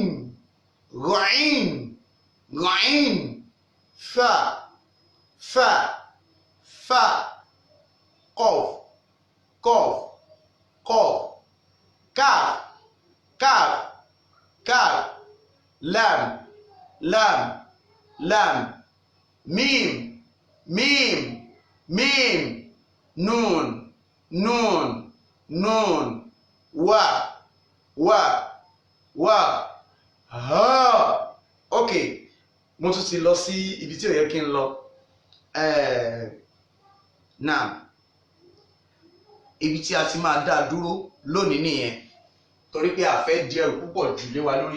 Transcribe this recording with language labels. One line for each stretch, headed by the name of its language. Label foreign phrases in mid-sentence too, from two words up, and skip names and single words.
Arabic: غين، غين. فاء، فاء، فاء. قاف، قاف، قاف. كاف، كاف، كاف. لام، لام، لام. ميم، ميم، ميم. نون، نون، نون. واو، واو، واو. Ha.
Yoruba: Okay, mo tún ti lọ sí ibi tí ó yẹ kí n lọ. Now ibi tí a ti máa dá dúró lónìí nìyẹn, torí pé a fẹ́ di ẹrù púpọ̀ jù lé wa lórí.